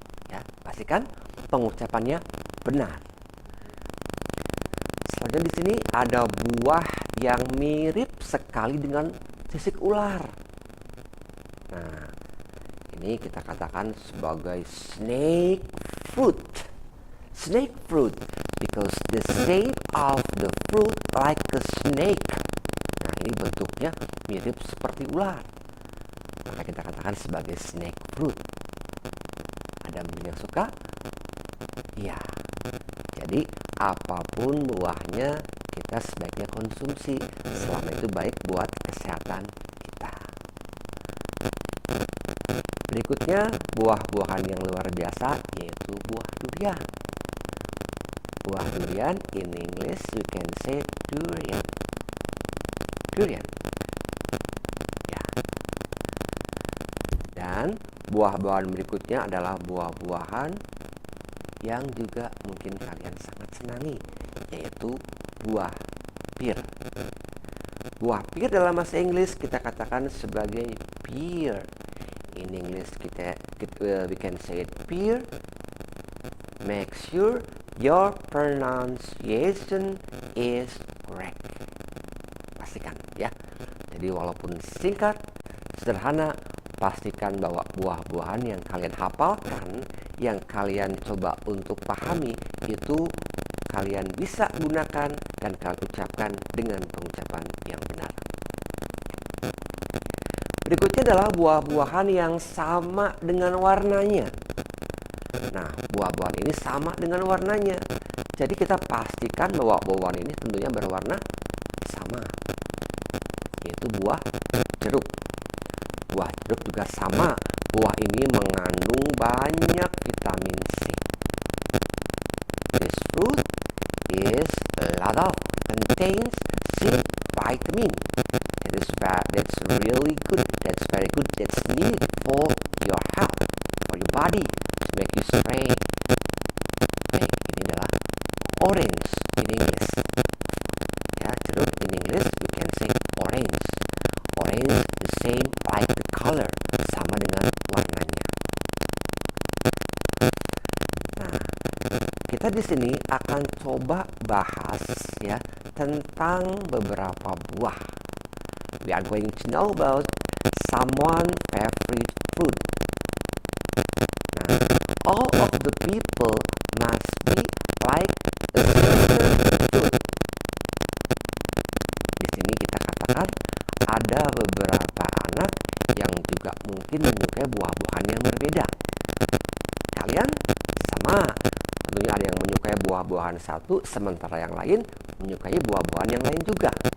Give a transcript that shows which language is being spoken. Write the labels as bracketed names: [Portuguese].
[Indonesian] Ya, pastikan pengucapannya benar. Selanjutnya di sini ada buah yang mirip sekali dengan sisik ular. Nah, ini kita katakan sebagai snake fruit. [English] Snake fruit because the shape of the fruit like a snake. [Indonesian] Nah, ini bentuknya mirip seperti ular. Maka kita katakan sebagai snake fruit. Ada yang suka? Ya. Jadi apapun buahnya kita sebaiknya konsumsi selama itu baik buat kesehatan kita. Berikutnya buah-buahan yang luar biasa yaitu buah durian. Buah durian [English] in English you can say durian. [Indonesian] Durian. Ya. Dan buah-buahan berikutnya adalah buah-buahan yang juga mungkin kalian sangat senangi, yaitu buah pir. Buah pir dalam bahasa Inggris kita katakan sebagai pear. [English] In English we can say it pear. Make sure your pronunciation is correct. [Indonesian] Pastikan ya. Jadi walaupun singkat, sederhana, pastikan bahwa buah-buahan yang kalian hafalkan, yang kalian coba untuk pahami, itu kalian bisa gunakan dan kalian ucapkan dengan pengucapan yang benar. Berikutnya adalah buah-buahan yang sama dengan warnanya. Nah, buah-buahan ini sama dengan warnanya. Jadi kita pastikan bahwa buah-buahan ini tentunya berwarna sama, yaitu buah jeruk. Buah jeruk juga sama. Buah ini mengandung banyak vitamin C. [English] This fruit is a lot of contains C vitamin. That's really good. That's very good. That's needed for your health, for your body, to make you strong. [Indonesian] Baik, ini adalah [English] orange in English. [Indonesian] Ya, jeruk [English] in English we can say orange. Orange the same like the color, [Indonesian] sama dengan warnanya. Nah, kita di sini akan coba bahas ya tentang beberapa buah. [English] We are going to know about someone's favorite fruit. Nah, all of the people must be like a certain fruit. [Indonesian] Di sini kita katakan ada beberapa anak yang juga mungkin menyukai buah-buahan yang berbeda. Kalian sama, tentunya ada yang menyukai buah-buahan satu, sementara yang lain menyukai buah-buahan yang lain juga.